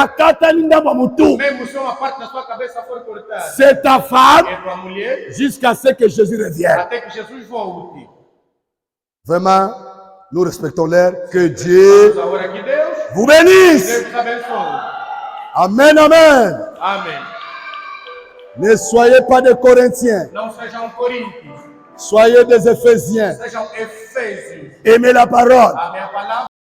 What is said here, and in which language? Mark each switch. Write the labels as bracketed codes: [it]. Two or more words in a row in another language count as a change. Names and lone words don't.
[pt] Akata linda mamutu. mesmo se uma parte da sua cabeça for cortada, [fr] C'est ta femme [pt] é tua mulher, [fr] jusqu'à ce que Jésus revienne. [pt] até que Jesus volte. [fr] Vraiment, nous respectons l'air. Que Dieu [pt] A hora que Deus, [fr] vous bénisse. [pt] Deus te abençoe. [fr] Amen, amen. [pt] Amém. [fr] Ne soyez pas des Corinthiens, [pt] Não sejam coríntios, [fr] soyez des Éphésiens. [pt] sejam efésios. [fr] Aimez la parole. [pt] Amém a palavra.